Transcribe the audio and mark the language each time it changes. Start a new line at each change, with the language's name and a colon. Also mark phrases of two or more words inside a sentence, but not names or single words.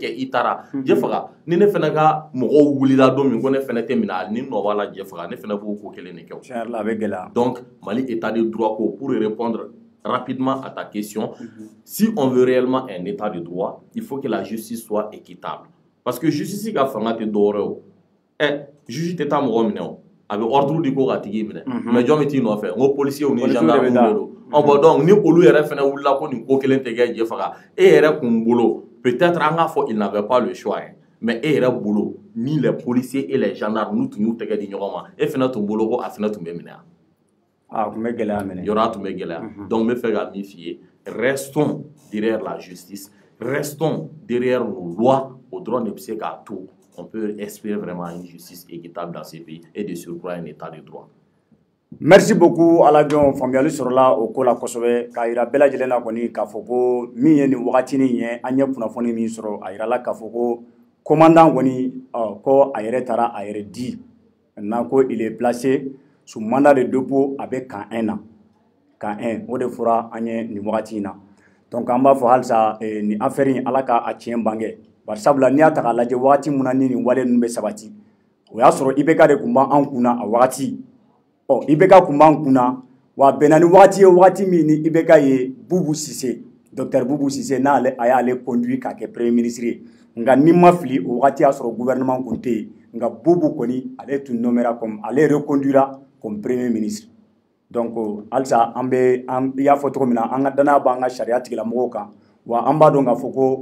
Bambara: kɛ i taara je faga ni ne fana ka mɔgɔw wulila don min ko ne fana tɛ minɛ ni nɔ b'a la je faga ne fana b'o ko kelen de kɛ donc Mali
French: état de droit
Bambara: ko
French: pour répondre rapidement à ta question si on veut réellement un état de droit il faut que la justice soit équitable parce que justice
Bambara: ka fanga tɛ dɔwɛrɛ o juge tɛ taa mɔgɔ minɛ o a bɛ ordre di ko ka tigi minɛ mais jɔn bɛ t'i nɔfɛ n ko policiers ni gendarmes de don bon donc ni olu yɛrɛ fana wulila ko nin ko kelen tɛ kɛ je faga e yɛrɛ kun bolo peut-être an k'a fɔ
French: il n'avait pas le choix
Bambara: mais e yɛrɛ bolo ni
French: les policiers et les gendarmes
Bambara: n'u tun y'u tɛgɛ di ɲɔgɔn ma e fana tun bolo ko a fana tun bɛ minɛ tun bɛ gɛlɛya minɛ yɔrɔ a tun bɛ gɛlɛya donc n bɛ fɛ ka min f'i ye
French: restons derrière la justice restons derrière nos lois
Bambara: o dɔrɔn de bɛ se k'a to
French: on peut espérer vraiment une justice équitable dans ces pays et de surcroît un état de droit. Merci beaucoup
Bambara: Alajon faamuyali sɔrɔla o ko la kosɛbɛ k'a yira bɛɛ lajɛlen na kɔni k'a fɔ ko min ye nin wagatinin ye an ye kunnafoni min sɔrɔ a yirala k'a fɔ ko commandant kɔni ko a yɛrɛ taara a yɛrɛ di maintenant ko
French: il est placé sous mandat de dépôt
Bambara: a bɛ camp 1 na camp 1 o de fɔra an ye nin wagati in na donc an b'a fɔ halisa nin affaire in Ala ka a tiɲɛ bange bari sabula n'i y'a ta k'a lajɛ wagati mun na ni nin wale ninnu bɛ sabati o y'a sɔrɔ IBK de tun b'an kunna a wagati IBK tun b'an kunna wa bɛnna ni wagati ye wagati min ni IBK ye Boubou Cissé docteur Boubou Cissé a y'ale conduit k'a kɛ
French: premier ministre
Bambara: ye nka ni ma fili o wagati y'a sɔrɔ gouvernement tun tɛ yen nka Boubou kɔni ale tun nommera comme ale reconduira
French: comme premier ministre
Bambara: donc halisa an y'a fɔ cogo min na an ka danaya b'an ka sariya tigilamɔgɔw kan wa an b'a dɔn k'a fɔ ko